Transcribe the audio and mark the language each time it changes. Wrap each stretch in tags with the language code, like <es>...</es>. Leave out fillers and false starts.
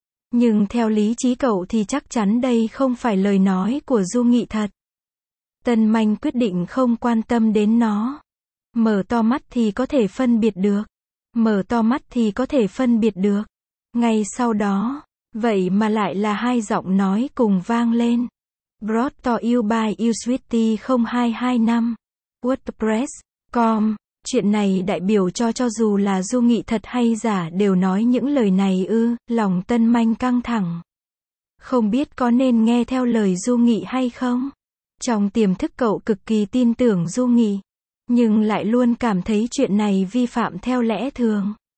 <vi>Nhưng theo lý trí cậu thì chắc chắn đây không phải lời nói của Du Nghị thật. Tân Manh quyết định không quan tâm đến nó. Mở to mắt thì có thể phân biệt được. Mở to mắt thì có thể phân biệt được. Ngay sau đó. Vậy mà lại là hai giọng nói cùng vang lên.</vi> <en>Brought to you by usweety0225. WordPress.com.</en> <vi>Chuyện này đại biểu cho dù là Du Nghị thật hay giả đều nói những lời này ư. Lòng Tân Manh căng thẳng. Không biết có nên nghe theo lời Du Nghị hay không. Trong tiềm thức cậu cực kỳ tin tưởng Du Nghị, nhưng lại luôn cảm thấy chuyện này vi phạm theo lẽ thường.</vi>